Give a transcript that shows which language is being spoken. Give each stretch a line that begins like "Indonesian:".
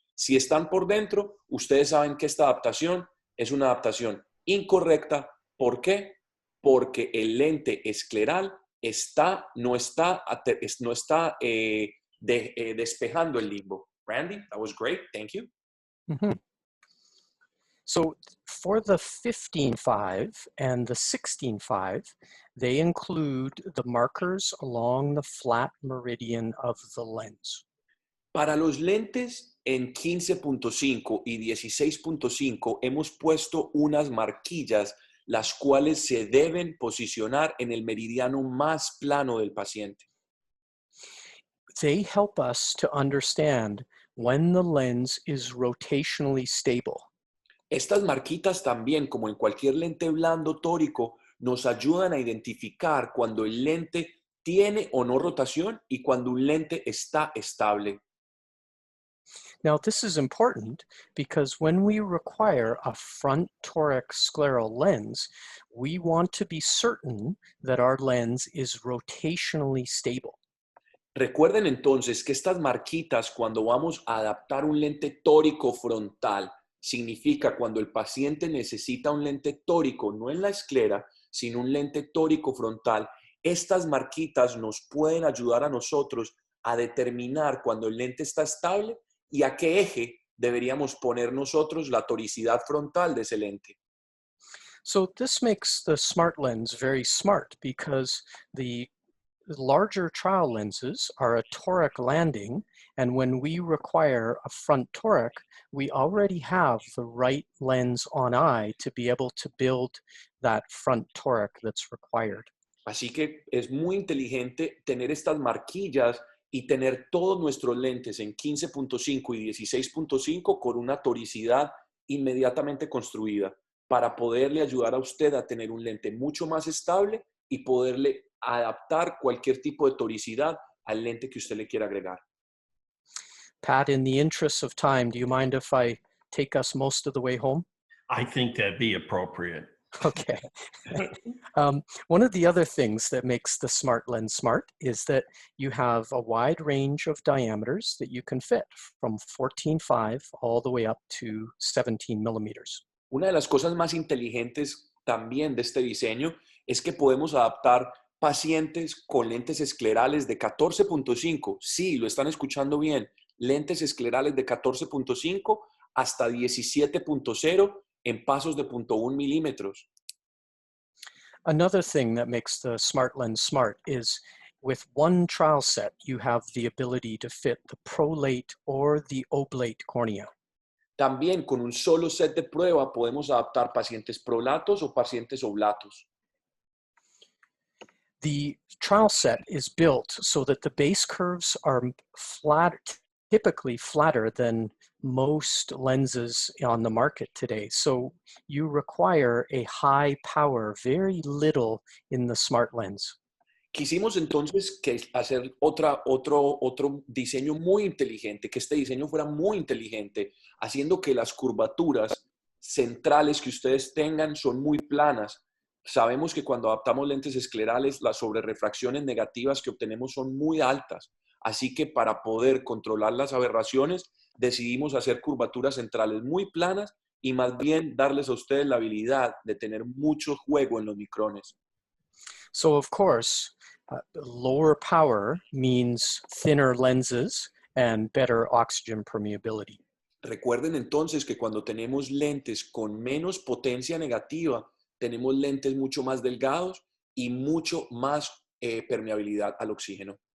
Spanish: Si están por dentro, ustedes saben que esta adaptación es una adaptación incorrecta. ¿Por qué? Porque el lente escleral no está despejando el limbo.
English: Randy, that was great. Thank you. Mm-hmm. So for the 15.5 and the 16.5, they include the markers along the flat meridian of the lens.
Spanish: Para los lentes en 15.5 y 16.5 hemos puesto unas marquillas las cuales se deben posicionar en el meridiano más plano del paciente.
English: They help us to understand when the lens is rotationally stable.
Spanish: Estas marquitas también, como en cualquier lente blando tórico, nos ayudan a identificar cuando el lente tiene o no rotación y cuando un lente está estable.
English: Now, this is important because when we require a front toric scleral lens, we want to be certain that our lens is rotationally stable.
Spanish: Recuerden entonces que estas marquitas, cuando vamos a adaptar un lente tórico frontal, significa cuando el paciente necesita un lente tórico, no en la esclera, sino un lente tórico frontal. Estas marquitas nos pueden ayudar a nosotros a determinar cuando el lente está estable y a qué eje deberíamos poner nosotros la toricidad frontal de ese lente.
English: So this makes the smart lens very smart because the larger trial lenses are a toric landing, and when we require a front toric, we already have the right lens on eye to be able to build that front toric that's required.
Spanish: Así que es muy inteligente tener estas marquillas y tener todos nuestros lentes en 15.5 y 16.5 con una toricidad inmediatamente construida para poderle ayudar a usted a tener un lente mucho más estable y poderle adaptar cualquier tipo de toricidad al lente que usted le quiera agregar.
English: Pat, in the interest of time, do you mind if I take us most of the way home? I think that'd be appropriate. Okay. One of the other things that makes the smart lens smart is that you have a wide range of diameters that you can fit from 14.5 all the way up to 17 millimeters.
Spanish: Una de las cosas más inteligentes también de este diseño es que podemos adaptar pacientes con lentes esclerales de 14.5, sí, lo están escuchando bien, lentes esclerales de 14.5 hasta 17.0 en pasos de 0.1 milímetros.
English: Another thing that makes the smart lens smart is with one trial set, you have the ability to fit the prolate or the oblate cornea.
Spanish: También con un solo set de prueba podemos adaptar pacientes prolatos o pacientes oblatos.
English: The trial set is built so that the base curves are typically flatter than most lenses on the market today. So you require a high power, very little in the smart lens.
Spanish: Quisimos entonces hacer otro diseño muy inteligente, que este diseño fuera muy inteligente, haciendo que las curvaturas centrales que ustedes tengan son muy planas. Sabemos que cuando adaptamos lentes esclerales, las sobrerrefracciones negativas que obtenemos son muy altas. Así que para poder controlar las aberraciones, decidimos hacer curvaturas centrales muy planas y más bien darles a ustedes la habilidad de tener mucho juego en los micrones.
English: So of course, lower power means thinner lenses and better oxygen permeability.
Spanish: Recuerden entonces que cuando tenemos lentes con menos potencia negativa, tenemos lentes mucho más delgados y mucho más permeabilidad al oxígeno.